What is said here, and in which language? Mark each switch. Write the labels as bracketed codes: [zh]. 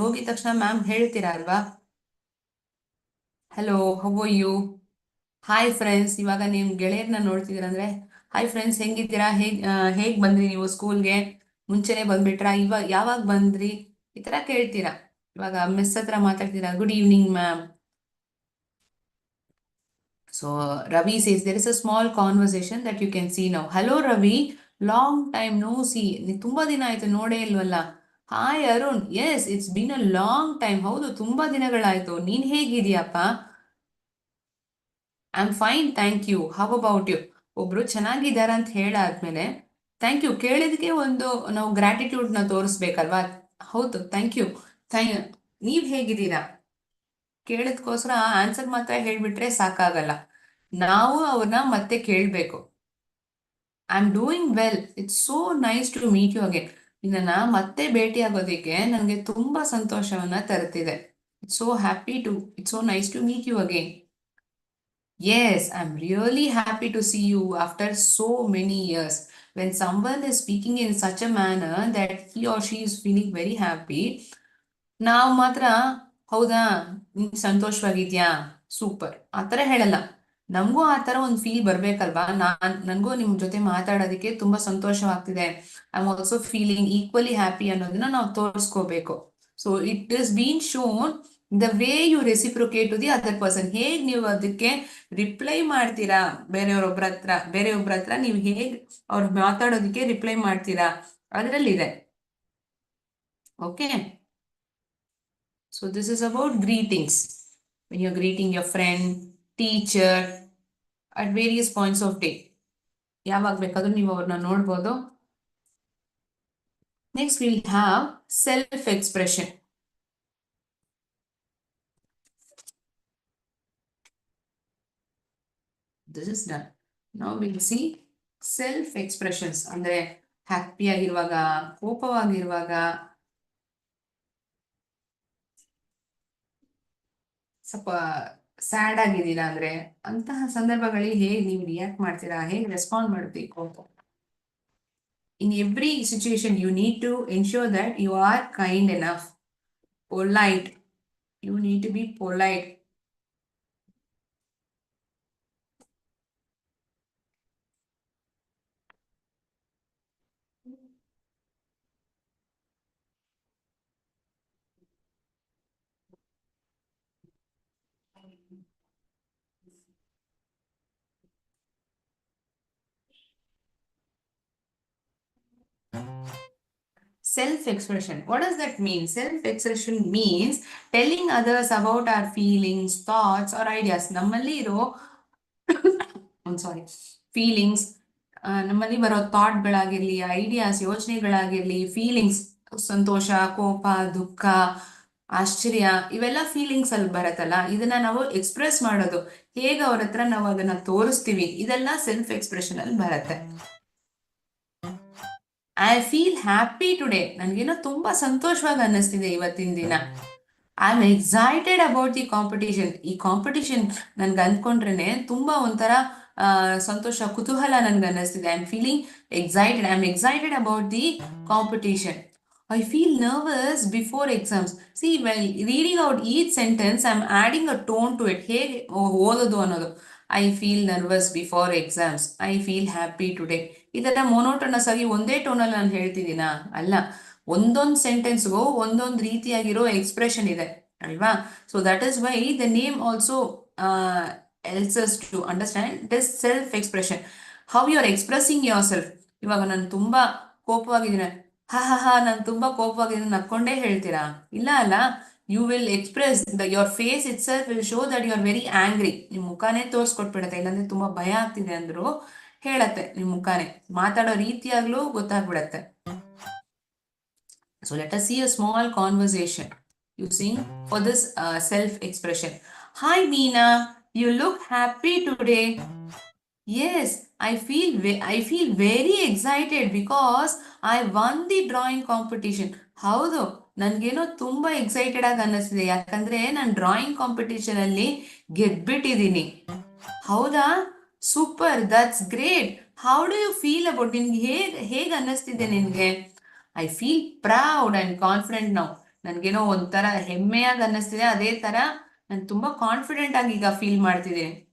[kn] ಹೋಗಿದ ತಕ್ಷಣ ಮ್ಯಾಮ್ ಹೇಳ್ತೀರಾ ಅಲ್ವಾ? [en] Hello, how are you? Hi friends. [kn] ಇವಾಗ ನಿಮ್ ಗೆಳೆಯರ್ನ ನೋಡ್ತಿದ್ದೀರಾ ಅಂದ್ರೆ ಹಾಯ್ ಫ್ರೆಂಡ್ಸ್, ಹೆಂಗಿದ್ದೀರಾ, ಹೇಗ್ ಬಂದ್ರಿ ನೀವು ಸ್ಕೂಲ್ಗೆ, ಮುಂಚೆನೆ ಬಂದ್ಬಿಟ್ರಾ, ಇವಾಗ ಯಾವಾಗ ಬಂದ್ರಿ, ಈ ತರ ಕೇಳ್ತೀರಾ. ಇವಾಗ ಮಿಸ್ ಹತ್ರ ಮಾತಾಡ್ತೀರಾ, [en] Good evening ma'am. So Ravi says there is a small conversation that you can see now. Hello Ravi, long time no see. [kn] ತುಂಬಾ ದಿನ ಆಯ್ತು ನೋಡೇ ಇಲ್ವಲ್ಲ. [en] Hi Arun, yes it's been a long time. [kn] ಹೌದು, ತುಂಬಾ ದಿನಗಳಾಯ್ತು. ನೀನ್ ಹೇಗಿದೀಯಪ್ಪ? [en] I am fine thank you, how about you? [kn] ಒಬ್ರು ಚೆನ್ನಾಗಿದ್ದಾರ ಅಂತ ಹೇಳಾದ್ಮೇಲೆ ಥ್ಯಾಂಕ್ ಯು ಕೇಳಿದಕ್ಕೆ ಒಂದು ನಾವು ಗ್ರಾಟಿಟ್ಯೂಡ್ ನ ತೋರಿಸ್ಬೇಕಲ್ವಾ? ಹೌದು, ಥ್ಯಾಂಕ್ ಯು. ನೀವ್ ಹೇಗಿದ್ದೀರಾ ಕೇಳೋದಕ್ಕೋಸ್ಕರ ಆನ್ಸರ್ ಮಾತ್ರ ಹೇಳ್ಬಿಟ್ರೆ ಸಾಕಾಗಲ್ಲ. ನಾವು ಅವ್ರನ್ನ ಮತ್ತೆ ಕೇಳ್ಬೇಕು. [en] I am doing well, it's so nice to meet you again. [kn] ನಿನ್ನ ಮತ್ತೆ ಭೇಟಿ ಆಗೋದಕ್ಕೆ ನನಗೆ ತುಂಬಾ ಸಂತೋಷವನ್ನ ತರುತ್ತಿದೆ. [en] It's so happy to, it's so nice to meet you again. Yes, I'm really happy to see you after so many years. When someone is speaking in such a manner that he or she is feeling very happy, [kn] ನಾವು ಮಾತ್ರ ಹೌದಾ, ನೀನ್ ಸಂತೋಷವಾಗಿದ್ಯಾ, super ಆತರ ಹೇಳಲ್ಲ. ನಮಗೂ ಆತರ ಒಂದು feel ಬರ್ಬೇಕಲ್ವಾ? ನನ್ಗೂ ನಿಮ್ ಜೊತೆ ಮಾತಾಡೋದಕ್ಕೆ ತುಂಬಾ ಸಂತೋಷವಾಗ್ತಿದೆ, [en] I am also feeling equally happy [kn] ಅನ್ನೋದನ್ನ ನಾವು ತೋರಿಸ್ಕೋಬೇಕು. [en] So it is been shown the way you reciprocate to the other person. [kn] ಹೇಗ್ ನೀವು ಅದಕ್ಕೆ ರಿಪ್ಲೈ ಮಾಡ್ತೀರಾ, ಬೇರೆಯೊಬ್ಬರ ಹತ್ರ ನೀವು ಹೇಗ್ ಅವ್ರು ಮಾತಾಡೋದಕ್ಕೆ ರಿಪ್ಲೈ ಮಾಡ್ತೀರಾ ಅದರಲ್ಲಿದೆ. [en] Okay, so this is about greetings. When you're greeting your friend, teacher at various points of day. [kn] ಯಾವಾಗ ಬೇಕಾದ್ರೂ ನೀವು ಅವ್ರನ್ನ ನೋಡ್ಬೋದು. [en] Next we'll have self-expression. This is done. Now we'll see self-expressions. [kn] ಅಂದ್ರೆ ಹ್ಯಾಪಿ ಆಗಿರುವಾಗ, ಕೋಪವಾಗಿರುವಾಗ, ಸ್ವಲ್ಪ ಸ್ಯಾಡ್ ಆಗಿದ್ದೀರಾ ಅಂದ್ರೆ ಅಂತಹ ಸಂದರ್ಭಗಳಿಗೆ ಹೇಗೆ ನೀವು ರಿಯಾಕ್ಟ್ ಮಾಡ್ತೀರಾ, ಹೇಗೆ ರೆಸ್ಪಾಂಡ್ ಮಾಡಬೇಕು. [en] In every situation you need to ensure that you are kind enough, polite. You need to be polite. self-expression. What does that mean? Self-expression means telling others about our feelings, thoughts or ideas. [kn] ನಮ್ಮಲ್ಲಿ ಇರೋ feelings, ನಮ್ಮಲ್ಲಿ ಬರೋ ಥಾಟ್ಗಳಾಗಿರ್ಲಿ, ideas, ಯೋಚನೆಗಳಾಗಿರ್ಲಿ, feelings, ಸಂತೋಷ, ಕೋಪ, ದುಃಖ, ಆಶ್ಚರ್ಯ, ಇವೆಲ್ಲ feelings ಅಲ್ಲಿ ಬರತ್ತಲ್ಲ, ಇದನ್ನ ನಾವು ಎಕ್ಸ್ಪ್ರೆಸ್ ಮಾಡೋದು ಹೇಗೆ, ಅವ್ರ ಹತ್ರ ನಾವು ಅದನ್ನ ತೋರಿಸ್ತೀವಿ, ಇದೆಲ್ಲ ಸೆಲ್ಫ್ ಎಕ್ಸ್ಪ್ರೆಷನ್ ಅಲ್ಲಿ ಬರತ್ತೆ. [en] I feel happy today, [kn] ನನ್ಗೇನೋ ತುಂಬಾ ಸಂತೋಷವಾಗಿ ಅನ್ನಿಸ್ತಿದೆ ಇವತ್ತಿನ ದಿನ. [en] I am excited about the competition, [kn] ಈ ಕಾಂಪಿಟೇಷನ್ ನನ್ಗೆ ಅಂದ್ಕೊಂಡ್ರೇನೆ ತುಂಬಾ ಒಂಥರ ಸಂತೋಷ, ಕುತೂಹಲ ನನ್ಗೆ ಅನ್ನಿಸ್ತಿದೆ. [en] I am feeling excited, I am excited about the competition. I feel nervous before exams. See, while reading out each sentence, I'm adding a tone to it. [kn] ಹೇಗೆ ಓದೋದು ಅನ್ನೋದು. [en] I feel nervous before exams. I feel happy today. [kn] ಇದೆಲ್ಲ monotonous ಆಗಿ ಒಂದೇ ಟೋನಲ್ಲಿ ನಾನು ಹೇಳ್ತಿದ್ದೀನಾ? ಅಲ್ಲ, ಒಂದೊಂದು ಸೆಂಟೆನ್ಸ್ಗೂ ಒಂದೊಂದು ರೀತಿಯಾಗಿರೋ ಎಕ್ಸ್ಪ್ರೆಷನ್ ಇದೆ ಅಲ್ವಾ? [en] So that is why the name also helps us to understand this self expression. How you are expressing yourself. [kn] ಇವಾಗ ನಾನು ತುಂಬಾ ಕೋಪವಾಗಿದ್ದೀನಿ, ಹಾ ನಾನು ತುಂಬಾ ಕೋಪವಾಗಿದ್ದೀನಿ ನಕ್ಕೊಂಡೇ ಹೇಳ್ತೀರಾ? ಇಲ್ಲ ಅಲ್ಲ, [en] You will express your face itself will show that you are very angry. [kn] ನಿಮ್ ಮುಖಾನೇ ತೋರಿಸ್ಕೊಟ್ಬಿಡತ್ತೆ. ಇಲ್ಲಾಂದ್ರೆ ತುಂಬಾ ಭಯ ಆಗ್ತಿದೆ ಅಂದ್ರು ಹೇಳತ್ತೆ ನಿಮ್ ಮುಖಾನೇ, ಮಾತಾಡೋ ರೀತಿಯಾಗ್ಲೂ ಗೊತ್ತಾಗ್ಬಿಡತ್ತೆ. [en] So let us see a small conversation using for this self-expression. Hi Meena, you look happy today. Yes, I feel very excited because I won the drawing competition. [kn] ಹೌದು, ನನ್ಗೇನೋ ತುಂಬಾ ಎಕ್ಸೈಟೆಡ್ ಆಗಿ ಅನ್ನಿಸ್ತಿದೆ, ಯಾಕಂದ್ರೆ ನಾನು ಡ್ರಾಯಿಂಗ್ ಕಾಂಪಿಟೇಷನ್ ಅಲ್ಲಿ ಗೆದ್ಬಿಟ್ಟಿದ್ದೀನಿ. [en] ಹೌದಾ, super, that's great. How do you feel about, [kn] ನಿನ್ಗೆ ಹೇಗೆ ಅನ್ನಿಸ್ತಿದೆ ನಿನ್ಗೆ? [en] I feel proud and confident now. [kn] ನನ್ಗೇನೋ ಒಂಥರ ಹೆಮ್ಮೆಯಾಗಿ ಅನ್ನಿಸ್ತಿದೆ, ಅದೇ ತರ ನಾನು ತುಂಬಾ ಕಾನ್ಫಿಡೆಂಟ್ ಆಗಿ ಈಗ ಫೀಲ್ ಮಾಡ್ತಿದ್ದೀನಿ.